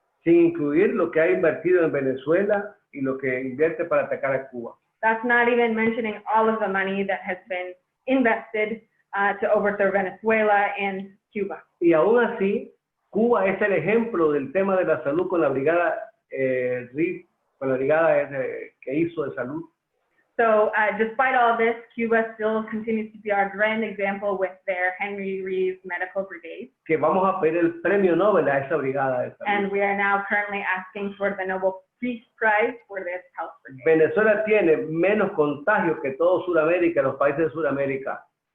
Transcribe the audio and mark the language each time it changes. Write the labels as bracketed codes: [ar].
[es] Sin incluir lo que ha invertido en Venezuela y lo que invierte para atacar a Cuba. [en] That's not even mentioning all of the money that has been invested to overthrow Venezuela and Cuba. [es] Y aún así, Cuba es el ejemplo del tema de la salud con la brigada RIF, con la brigada que hizo de salud. [en] So despite all this, Cuba still continues to be our grand example with their Henry Reeves Medical Brigade. [es] Que vamos a pedir el premio Nobel a esa brigada de salud. [en] And we are now currently asking for the Nobel Peace Prize for this health brigade. [es] Venezuela tiene menos contagios que todo Sudamérica, los países de Sudamérica.